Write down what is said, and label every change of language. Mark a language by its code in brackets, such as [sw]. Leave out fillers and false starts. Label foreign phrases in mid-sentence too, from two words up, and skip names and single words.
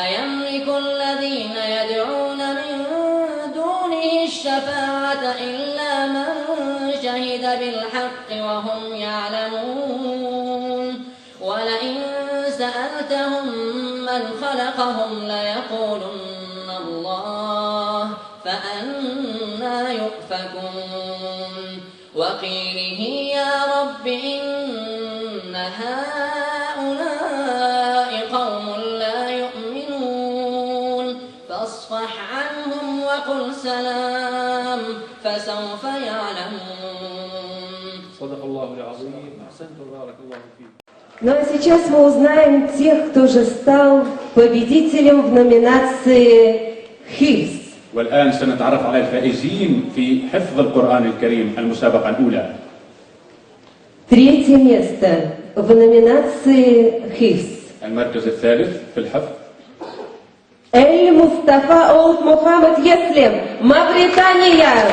[ar] يملك الذين يدعون من دونه الشفاعة إلا من شهد بالحق وهم يعلمون ولئن سألتهم من خلقهم ليقولن الله فأنى يؤفكون وقيله يا رب إن هؤلاء قوم لا يؤمنون فاصفح عنهم وقل سلام فسوف يعلمون صدق الله العظيم. أحسنت وبارك الله فيك. [ru] Ну а сейчас мы узнаем тех, кто же стал победителем в номинации «Хифз». [ar] والآن سنتعرف على الفائزين في حفظ القرآن الكريم المسابقة الأولى. [ru] Третье место в номинации «Хифз». [ar] المركز الثالث في الحفظ [ru] Эль-Мустафа Олд Мухаммад Еслем, Мавритания.